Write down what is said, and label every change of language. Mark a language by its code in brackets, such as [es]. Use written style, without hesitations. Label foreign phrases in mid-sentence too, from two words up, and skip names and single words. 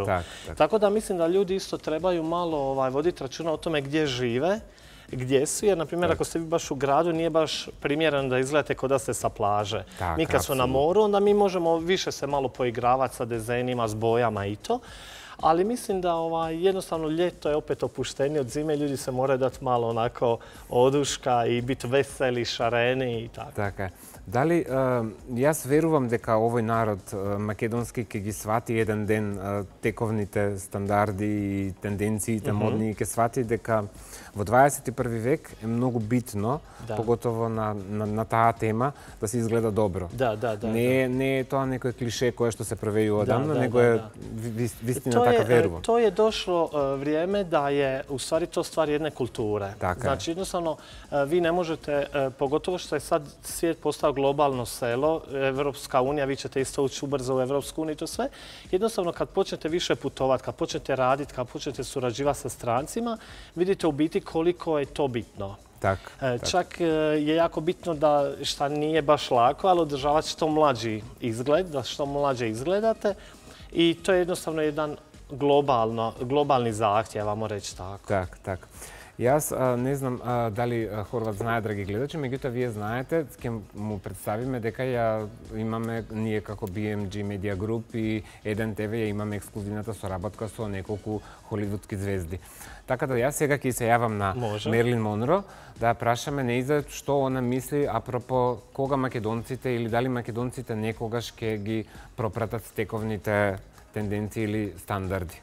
[hr] Tako da mislim da ljudi isto trebaju malo voditi računa o tome gdje žive, gdje su, jer, na primjer, ako ste vi baš u gradu, nije baš primjereno da izgledate kao da ste sa plaže. Mi kad smo na moru, onda mi možemo više se malo poigravati sa dizajnima, s bojama i to. Ali mislim da jednostavno ljeto je opet opuštenije od zime, ljudi se moraju dati malo onako oduška i biti veseli, šareni i tako. [mk] Така е. Дали, јас верувам дека овој народ македонски ќе ги свати еден ден тековните стандарди и тенденциите модни и ќе свати дека во 21 век е многу битно, поготово на таа тема, да се изгледа добро. Не е тоа некој клише кое што се провејува одамна, него е вистина така верувам. [hr] To je došlo vrijeme da je u stvari to stvar jedne kulture. Znači jednostavno vi ne možete, pogotovo što je sad svijet postao globalno selo, Evropska unija, vi ćete isto ući ubrzo u Evropsku uniju i to sve. Jednostavno kad počnete više putovati, kad počnete raditi, kad počnete surađivati sa strancima, vidite u biti koliko je to bitno. Čak je jako bitno da, šta nije baš lako, ali održavati što mlađi izgled, da što mlađe izgledate. I to je jednostavno jedan globalni zahtjev, vamo reći tako. [mk] Так. Јас не знам дали Хорват знае, драги гледачи, меѓутоа вие знаете, ќе му представиме дека ја имаме, ние како BMG Media Group и Еден ТВ ја имаме ексклузивната соработка со неколку холивудски звезди. Така да јас сега ќе се јавам на Мерлин Монро да ја прашаме нејза што она мисли апропо кога македонците или дали македонците некогаш ќе ги пропратат стековните тенденции или стандарди.